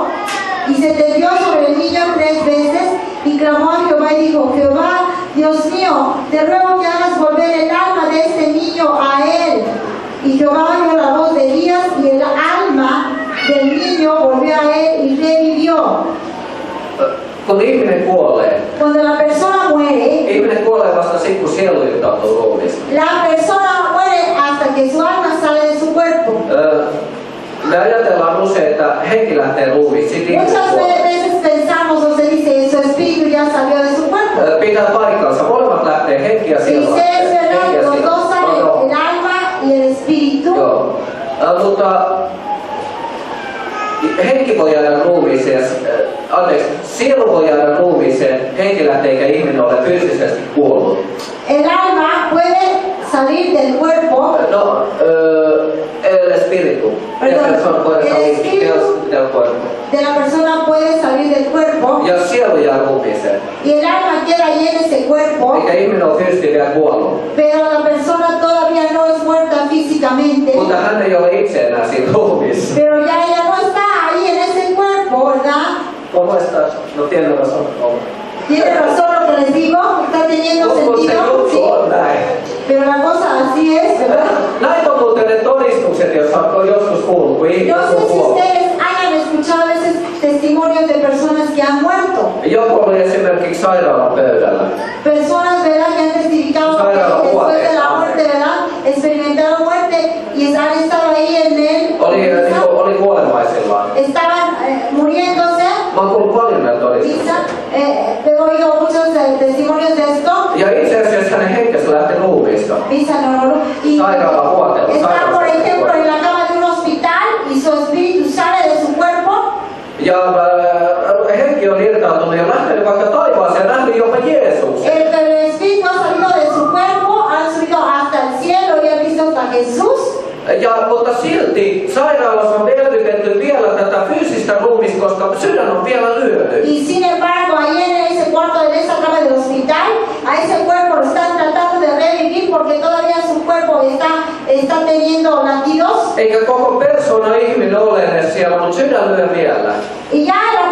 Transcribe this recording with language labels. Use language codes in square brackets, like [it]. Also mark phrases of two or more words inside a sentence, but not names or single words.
[es] Y se tendió sobre el niño 3 veces y clamó a Jehová y dijo, Jehová Dios mío, te ruego que hagas volver el alma de este niño a él. Y Jehová oyó la voz de Elías y el alma del niño volvió a él y revivió. [fi] Kun ihminen kuolee, [es] Cuando la persona muere, [fi] ihminen kuolee vasta sitten, kun sielu irtautuu ruumiista. [es] la persona muere hasta que su alma sale de su cuerpo. [fi] Me ajatellaan usein, että henki lähtee ruumiista, sitten ihminen [es] Muchas [fi] kuolee. [es] veces pensamos o se dice, su espíritu ya salió de su cuerpo. [fi] Pitää paikkansa, molemmat lähtee, henki ja [es] Y [fi] sielu [es] si es [fi] lähtee. [es] verdad, [fi] Henki ja [es] los [fi] sielu. [es] dos salen, el alma y el espíritu. [fi] Joo. Mutta henki voi jäädä ruumiiseen, sielu voi jäädä ruumiiseen, henki lähtee eikä ihminen ole fyysisesti kuollut. [es] El alma puede salir del cuerpo. No, el espíritu. Perdón, La persona puede el salir espíritu. del cuerpo. De la persona puede salir del cuerpo [fi] Ja sielu jää ruumiiseen. [es] y el alma queda ahí en ese cuerpo, [fi] Eikä ihminen ole fyysisesti vielä kuollut. [es] pero la persona todavía no es muerta físicamente, [fi] Mutta hän ei ole itse enää siinä ruumiissa. [es] pero ya ella no está ahí en ese cuerpo, ¿verdad? ¿Cómo estás? No tiene razón. Tiene razón lo que les digo, está teniendo [fi] Mutta se [es] sentido, [fi] juttu [es] sí, [fi] on näin. [es] pero la cosa así es, ¿verdad? [fi] Näin on muuten ne todistukset, jos on joskus kuullut, kun [es] No [fi] ihminen [es] sé [fi] on [es] si [fi] kuollut. [es] ustedes hayan escuchado a veces testimonios de personas que han muerto. [fi] Joku oli esimerkiksi sairaalan pöydällä. [es] Personas, ¿verdad?, que han testificado que después de la muerte, ¿verdad?, experimentaron muerte y han estado ahí en él. [fi] Oli kuolemaisillaan. [es] Estaban muriéndose. [fi] Mä oon kuullut paljon näitä todistuksia. [es] Pero oído muchos testimonios de esto. [fi] Ja itse asiassa hänen henkensä lähti ruumiista. [es] Y [fi] Sairaala vuotella. [es] está, por ejemplo, en la cama de un hospital y su espíritu sale de su cuerpo. [fi] Ja henki on irtautunut ja lähtenyt vaikka taivaaseen ja nähnyt jopa Jeesuksen. [es] El espíritu ha salido de su cuerpo, ha subido hasta el cielo y ha visto hasta Jesús. [fi] Mutta silti sairaalassa on elvytetty vielä tätä fyysistä ruumista, koska sydän on vielä lyöty. [es] Y sin embargo, ahí en ese cuarto, en esa cama del hospital, a ese cuerpo lo están tratando de revivir porque todavía su cuerpo está teniendo latidos. [fi] Eikä koko persona ihminen ole edes siellä, mutta sydän lyö vielä. [es] Y ya